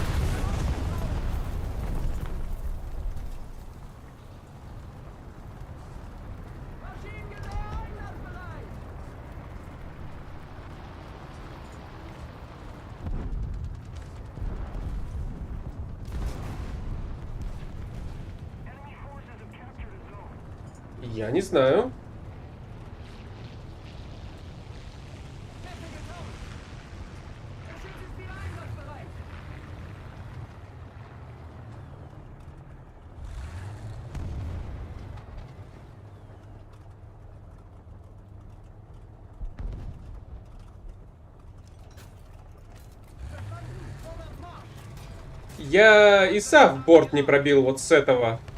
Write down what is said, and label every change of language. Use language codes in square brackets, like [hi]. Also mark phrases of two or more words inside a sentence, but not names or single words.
[de] Maschinengewehr einsatzbereit. [en] Enemy forces have captured a zone. [ru] Я не знаю. [de] Waffe getauscht. Der Schütze ist wieder einsatzbereit. Verstanden. Vorwärts Marsch. [ru] Я и сам борт не пробил вот с этого.